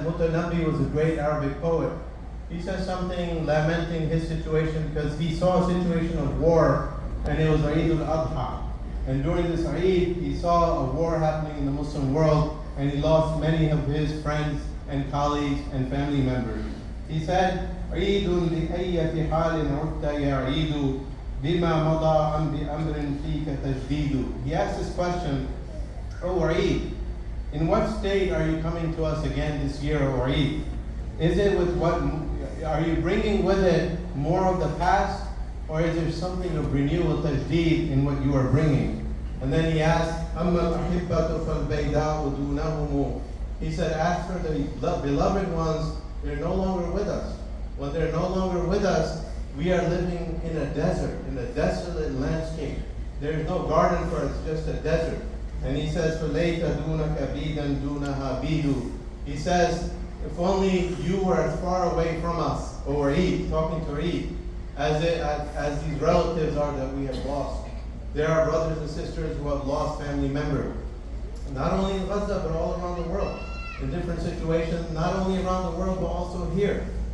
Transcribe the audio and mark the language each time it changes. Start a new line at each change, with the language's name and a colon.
English: Mutanabi was a great Arabic poet. He says something lamenting his situation because he saw a situation of war, and it was Eid al-Adha. And during this Eid, he saw a war happening in the Muslim world, and he lost many of his friends and colleagues and family members. He said,
Arabic: عيد لأية حال عدت يا عيد بما مضى أم بأمر فيك تجديد.
English: He asked this question, O Eid, in what state are you coming to us again this year, O Eid? Is it with what, are you bringing with it more of the past, or is there something of renewal, tajdeed, in what you are bringing? And then he asked,
Arabic: أما الأحبة فالبيداء دونهم.
English: He said, as for the beloved ones, they're no longer with us. When they're no longer with us, we are living in a desert, in a desolate landscape. There's no garden for us, just a desert. And he says,
Arabic: فَلَيْتَ دُونَكَ بِيدًا دُونَهَا بِيدُ.
English: He says, if only you were as far away from us, or Eid, talking to Eid, as these relatives are that we have lost. There are brothers and sisters who have lost family members, not only in Gaza, but all around the world, in different situations, not only around the world, but also here.